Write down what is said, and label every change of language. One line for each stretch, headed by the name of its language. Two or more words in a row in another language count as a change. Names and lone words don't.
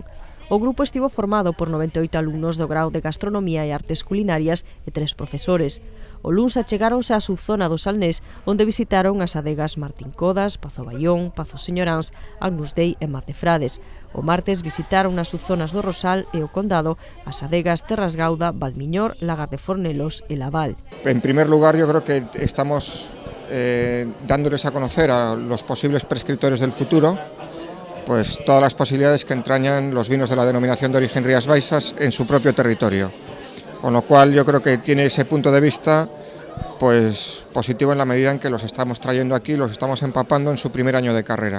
Galician: O grupo estivo formado por 98 alumnos do grau de Gastronomía e Artes Culinarias e 3 profesores. O luns achegáronse á subzona do Salnés, onde visitaron as adegas Martín Codas, Pazo Baión, Pazo Señoráns, Agnus Dei e Mar de Frades. O martes visitaron as subzonas do Rosal e o Condado as adegas Terras Gauda, Valmiñor, Lagar de Fornelos e Laval.
Spanish: En primer lugar, yo creo que estamos dándoles a conocer a los posibles prescriptores del futuro pues todas las posibilidades que entrañan los vinos de la denominación de origen Rías Baixas en su propio territorio. Con lo cual yo creo que tiene ese punto de vista pues positivo en la medida en que los estamos trayendo aquí, los estamos empapando en su primer año de carrera.